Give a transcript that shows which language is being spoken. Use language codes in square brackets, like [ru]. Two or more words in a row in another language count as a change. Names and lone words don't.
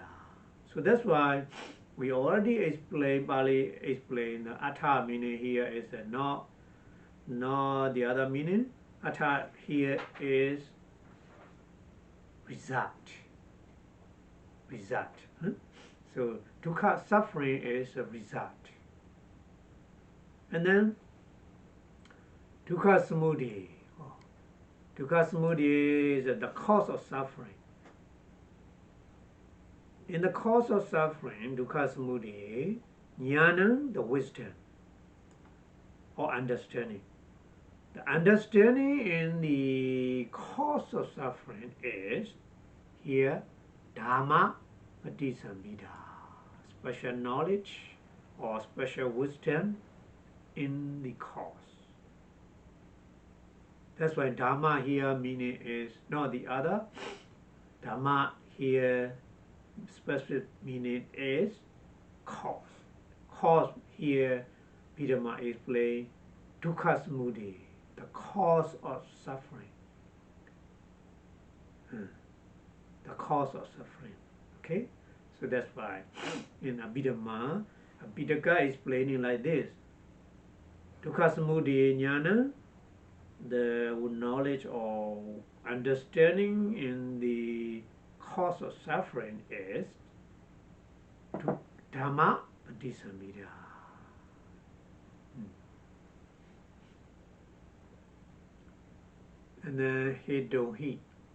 [en] So that's why we already explained, Pali explained, Atha meaning here is not the other meaning. Atha here is result. So dukkha, suffering, is a result. And then [pi] dukkha samudaya. Dukkha samudaya [en] is the cause of suffering. In the cause of suffering, [pi] dukkha samudaya, jnana, [en] the wisdom or understanding. The understanding in the cause of suffering is here [pi] Dhamma Patisambhida, [en] special knowledge or special wisdom in the cause. That's why Dhamma here meaning is not the other. Dhamma here specific meaning is cause. Cause here Abhidhamma explains [pi] dukkha samudaya, [en] the cause of suffering. The cause of suffering. Okay? So that's why in Abhidhamma, Pitaka is explaining like this: Dukkha samudaya jnana, the knowledge or understanding in the cause of suffering is [pi] Dhamma Patisambhida. [en] And then he don't he.